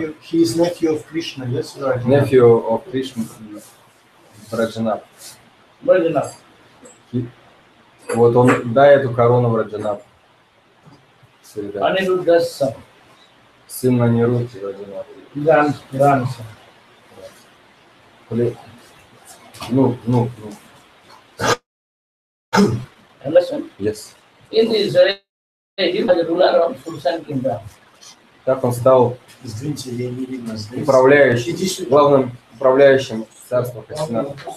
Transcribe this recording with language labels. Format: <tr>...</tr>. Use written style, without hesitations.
<en>He is nephew of Krishna, yes, right? Nephew of Krishna, Браджанат. Bajranath.</en> <ru>Вот он, дай эту корону Браджанат.</ru> <en>Aniruddha's son,</en> <ru>Сын Нанирудхи Браджанат.</ru> <en>grandson.</en> <ru>Ну.</ru> <en>Understand? Yes. In this way, he was the ruler of Sultan kingdom.</en> <ru>Так он стал Извините, я не видно здесь. управляющим, главным управляющим царства Хастинапура.</ru>